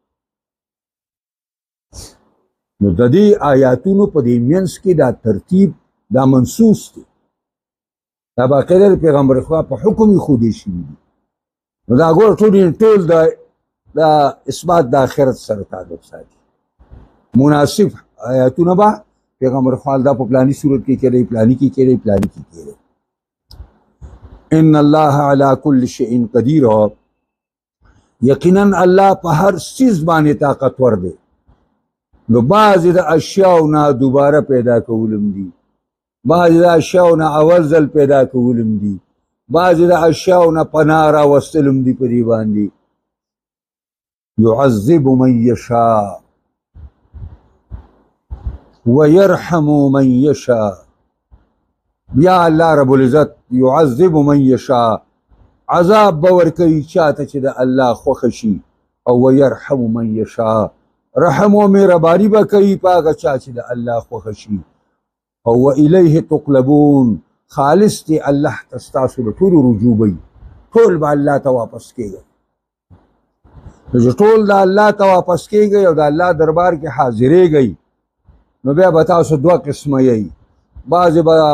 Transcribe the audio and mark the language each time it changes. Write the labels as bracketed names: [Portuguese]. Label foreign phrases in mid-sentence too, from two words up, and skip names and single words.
[Pashto] نو د دې آیاتونو په دې منځ کې دا ترتیب دا منصوص دی، دا باقاعده د پیغمبر خدا په حکم یې ښودې شوي دي. نو دا ګوره ټول دا اثبات د آخرت سره تعلق ساتي. مناسب آیاتونه به پیغمبر خدا دا په پلانی صورت کې کېدی، پلانی کې کېدی، پلانی کې کېدی. [Arabic] ان الله على كل شيء قدير، [Pashto] یقینا الله په هر څیز باندې طاقتور دی. نو بعضې د اشیاو نه دوباره پیدا کولم دي، بعضې د اشیاو نه اول ځل پیدا کولم دي، بعضې د اشیاو نه پناه راوستلم دي په دې باندې. [Arabic] يعذب من يشاء ويرحم من يشاء، [Pashto] بیا الله رب العزت [Arabic] يعذب من يشاء، [Pashto] عذاب به ورکوي چاته چې د الله خوښه شي، او [Arabic] ويرحم من یشاء [Pashto] رحم و مهرباني به کوي په هغه چا چې د الله خوښه شي او [Arabic] والیه تقلبون [Pashto] خالص دی الله ته ستاسو د ټولو رجوع وي ټول به الله ته واپس کېږئ چې ټول د الله ته واپس کېږئ او د الله دربار کې حاضرېږئ نو بیا به تاسو دوه قسمه یئ بعضې به